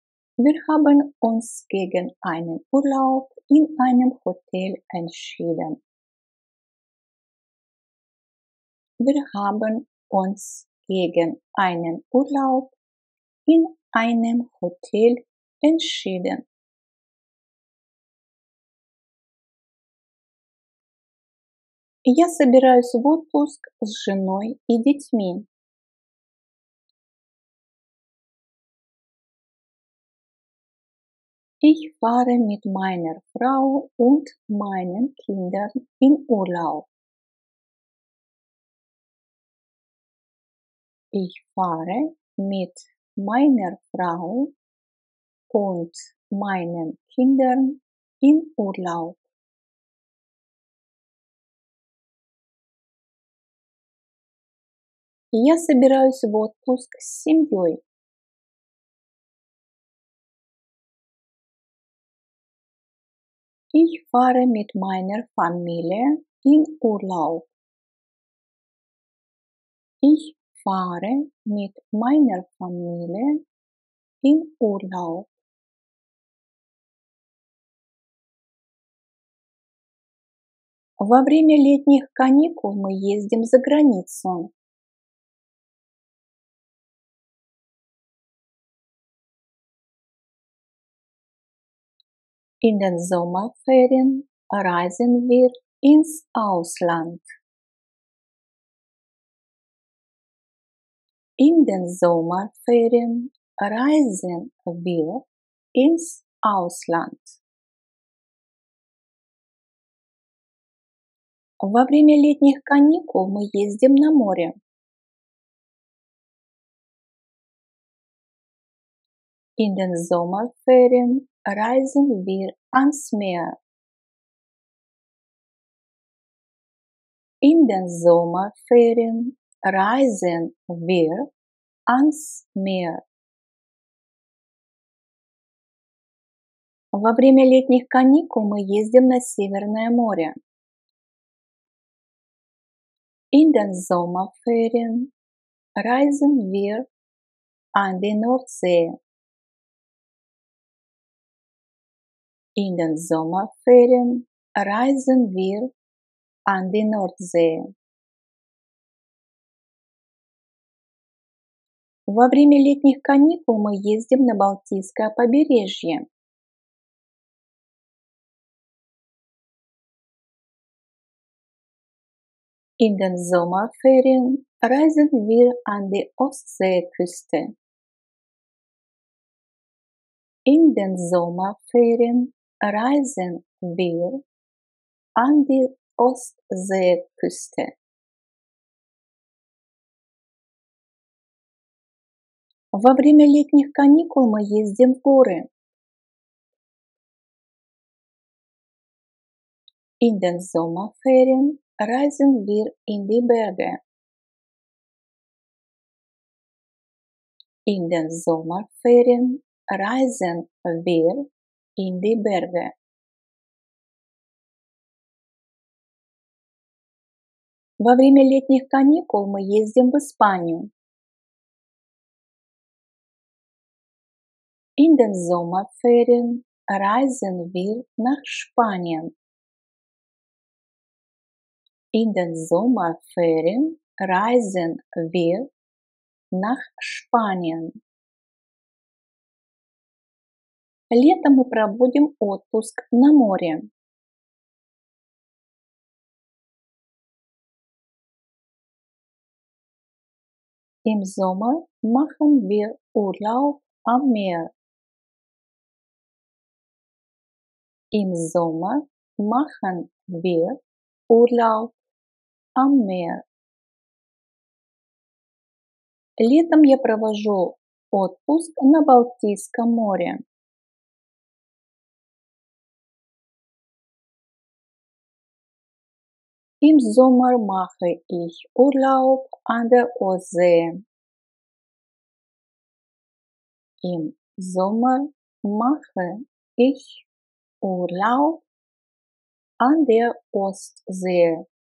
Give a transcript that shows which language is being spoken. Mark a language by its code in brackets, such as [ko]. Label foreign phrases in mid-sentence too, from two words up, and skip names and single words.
[de] Wir haben uns gegen einen Urlaub in einem Hotel entschieden. Wir haben uns gegen einen Urlaub in einem Hotel entschieden. [ru] Я собираюсь в отпуск с женой и детьми. [de] Ich fahre mit meiner Frau und meinen Kindern in Urlaub. Ich fahre mit meiner Frau und meinen Kindern in Urlaub. [ru] Я собираюсь в отпуск с семьей. [de] Ich fahre mit meiner Familie in Urlaub. Ich fahre mit meiner Familie in Urlaub. [ru] Во время летних каникул мы ездим за границу. [de] In den Sommerferien reisen wir ins Ausland. In den Sommerferien reisen wir ins Ausland. [ru] Во время летних каникул мы ездим на море. [de] In den Sommerferien reisen wir ans Meer. In den Sommerferien reisen wir ans Meer. [ru] Во время летних каникул мы ездим на Северное море. [de] In den Sommerferien reisen wir an die Nordsee. In den Sommerferien reisen wir an die Nordsee. [ru] Во время летних каникул мы ездим на Балтийское побережье. [de] In den Sommerferien reisen wir an die Ostseeküste. In den Sommerferien reisen wir an die Ostseeküste. [ru] Во время летних каникул мы ездим в горы. [de] In den Sommerferien reisen wir in die Berge. In den Sommerferien reisen wir in die Berge. [ru] Во время летних каникул мы ездим в Испанию. [de] In den Sommerferien reisen wir nach Spanien. In den Sommerferien reisen wir nach Spanien. [ru] Летом мы проводим отпуск на море. [de] Im Sommer machen wir Urlaub am Meer. Im Sommer machen wir Urlaub am Meer. [ru] Летом я провожу отпуск на Балтийском море. [de] Im Sommer mache ich Urlaub an der Ostsee. Im Sommer mache ich Urlaub an der Ostsee.